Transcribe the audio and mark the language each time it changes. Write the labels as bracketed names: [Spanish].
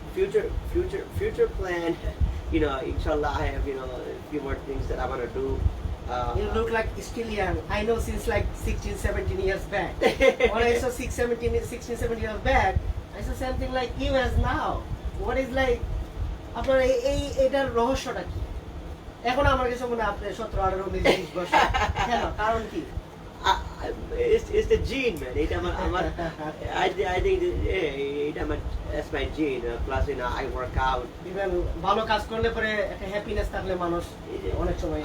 [English] Future plan, inshallah I have a few more things that I want to do. You look like still young. I know since like 16, 17 years back. When I saw 16, 17 years back, I saw something like you as now. What is like, [Bangla] আপনার এটার রহস্যটা কি? এখন আমার কাছে মনে হয় আপনি 17, 18, 19, 20 বছর। কেন? কারণ কি? [English] it's the gene, man. [Bangla] এটা আমার [English] I think [Bangla] এটা আমার [English] that's my gene. Plus, I work out. [Bangla] Even ভালো কাজ করলে পরে একটা হ্যাপিনেস থাকলে মানুষ অনেক সময়